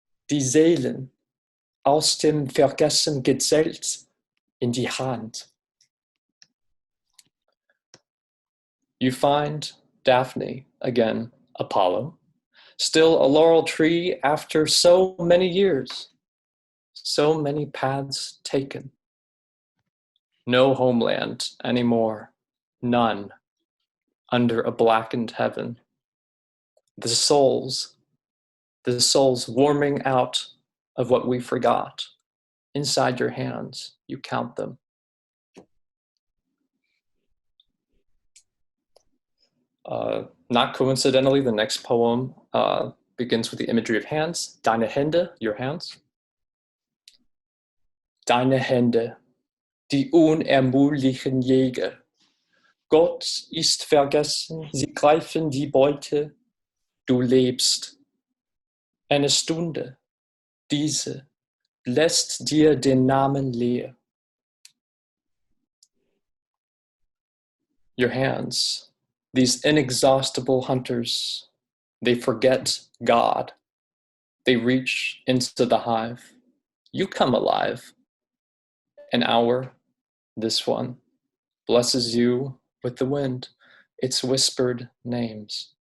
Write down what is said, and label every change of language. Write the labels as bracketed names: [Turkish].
[German] Die Seelen aus dem Vergessen gezählt in die Hand. [English] You find Daphne, again, Apollo, still a laurel tree after so many years, so many paths taken. No homeland anymore, none, under a blackened heaven. The souls warming out of what we forgot. Inside your hands, you count them. Not coincidentally, the next poem begins with the imagery of hands. [German] Deine Hände, [English] your hands. [German] Deine Hände, die unermüdlichen Jäger. Gott ist vergessen, sie greifen die Beute. Du lebst. Eine Stunde, diese, lässt dir den Namen leer. [English] Your hands, these inexhaustible hunters, they forget God. They reach into the hive. You come alive. An hour, this one, blesses you with the wind, its whispered names.